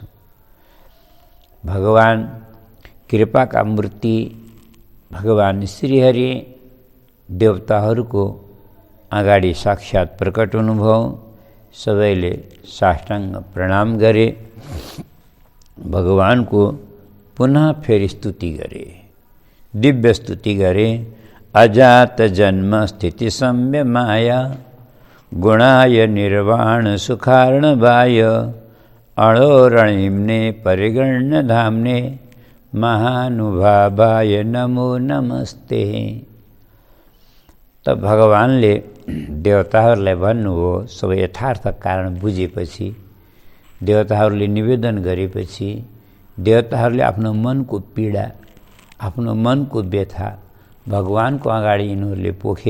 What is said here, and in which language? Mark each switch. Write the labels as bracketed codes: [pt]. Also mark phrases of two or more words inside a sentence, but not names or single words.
[ne] भगवान कृपाका मूर्ति भगवान श्रीहरि देवताहरूको अगाडि साक्षात् प्रकट हुनुभयो। सबैले साष्टाङ्ग प्रणाम गरे। भगवानको पुनः फेरि स्तुति गरे, दिव्य स्तुति गरे। [sa] अजात जन्म स्थिति सम्य माया, गुणाय निर्वाण सुखार्णवाय, अणोरणिम्ने परिगण्य धाम्ने, महानुभावाय नमो नमस्ते। [ne] त भगवानले देवताहरूलाई भन्नुभयो। सबै यथार्थ कारण बुझेपछि, देवताहरूले निवेदन गरेपछि, देवताहरूले आफ्नो मनको पीडा, आफ्नो मनको व्यथा भगवानको अगाडि यिनीहरूले पोखे।